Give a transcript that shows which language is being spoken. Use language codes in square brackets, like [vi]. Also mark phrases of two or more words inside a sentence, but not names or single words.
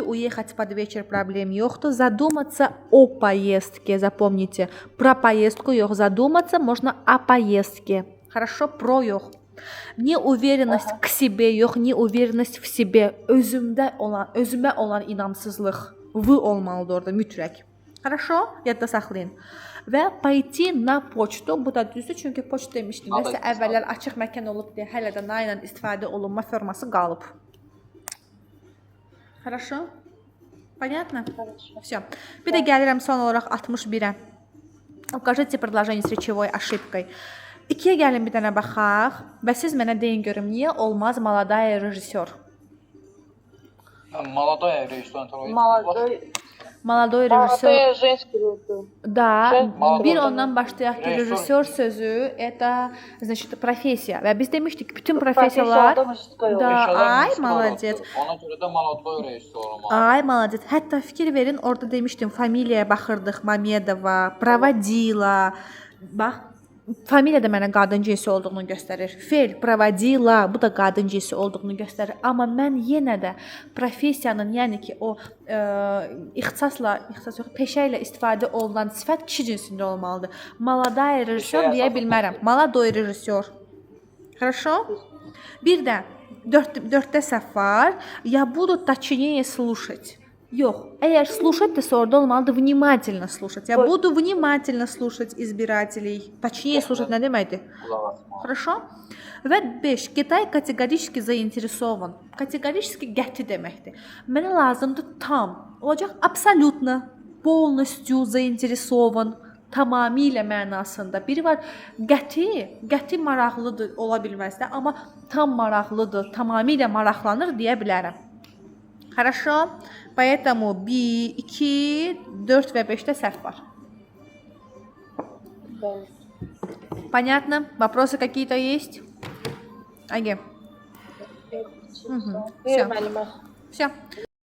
[ru] Уехать под вечер проблем yoxdur. Задуматься о поездке. Запомните. Про поездку yox. Задуматься можно о поездке. Хорошо, про yox. Неуверенность к себе yox. Неуверенность в себе. [az] Özümə olan inamsızlıq. V olmalıdır orada mütləq. [ru] Хорошо? [az] Yadda saxlayın. Və [ru] pойти на почту, [az] bu da düzdür, çünki poçt demişdim, nəsə əvvəllər açıq məkan olub deyə hələ də na ilə istifadə olunma forması qalıb. [ru] Хорошо? Понятно? Всё. [az] Bir də gəlirəm son olaraq 61-ə. [ru] Укажите предложение с речевой ошибкой. [az] 2-yə gəlin bir dənə baxaq və siz mənə deyin görüm, niyə olmaz [ru] молодая rejissor? Молодая rejissor. Молодой режиссер. Женский. Да, [az] bir ondan başlayaq ki, rejissor sözü [ru] это значит профессия. [az] Və biz demişdik bütün professiyalar da ay молодец. Ona görə də [ru] молодой rejissor [az] olmalı. Ay молодец. Hətta fikir verin, orada demişdim familiyaya baxırdıq, Mamedova, проводила. Bax, familiya da mənə qadın cinsi olduğunu göstərir. Fel, проводила, bu da qadın cinsi olduğunu göstərir. Amma mən yenə də professiyanın, yəni ki, o ixtisas yox, peşə ilə istifadə olunan sifət kişi cinsində olmalıdır. [ru] Молодая rejissor [az] deyə bilmərəm. [ru] Молодой rejissor. [az] Хорошо? Bir də 4-də səhv var. [ru] Я буду точнее слушать. [az] Yox, əgər слушать desə orada olmalıdır [ru] внимательно слушать. Я буду внимательно слушать избирателей. Точнее слушать [az] nə deməkdir? Хорошо? Və 5. [ru] Китай категорически заинтересован. [az] Категорически qəti deməkdir. Mənə lazımdır tam. [ru] Olacaq абсолютно, полностью заинтересован. [az] Tamamilə mənasında. Biri var qəti maraqlıdır ola bilməz də, amma tam maraqlıdır, tamamilə maraqlanır deyə bilərəm. [ru] Хорошо? Поэтому [az] 1, 2, 4 və 5-də səhv var. [ru] Понятно? Вопросы какие-то есть? Аге. Все.